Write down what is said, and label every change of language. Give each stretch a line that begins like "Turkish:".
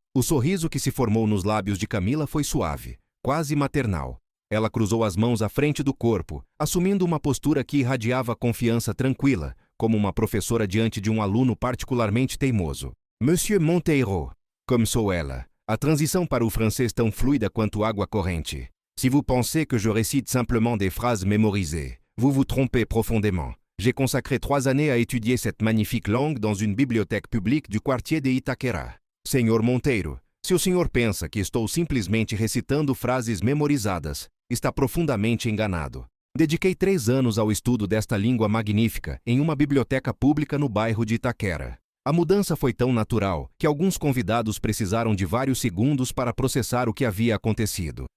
Portuguese: O sorriso que se formou nos lábios de Camila foi suave, quase maternal. Ela cruzou as mãos à frente do corpo, assumindo uma postura que irradiava confiança tranquila, como uma professora diante de um aluno particularmente teimoso. "Monsieur Monteiro", começou ela, a transição para o francês tão fluida quanto água corrente.
French: "Si vous pensez que je récite simplement des phrases mémorisées, vous vous trompez profondément. J'ai consacré 3 années à étudier cette magnifique langue dans une bibliothèque publique du quartier de Itaquera."
Portuguese: "Senhor Monteiro, se o senhor pensa que estou simplesmente recitando frases memorizadas, está profundamente enganado. Dediquei 3 anos ao estudo desta língua magnífica em uma biblioteca pública no bairro de Itaquera." A mudança foi tão natural que alguns convidados precisaram de vários segundos para processar o que havia acontecido.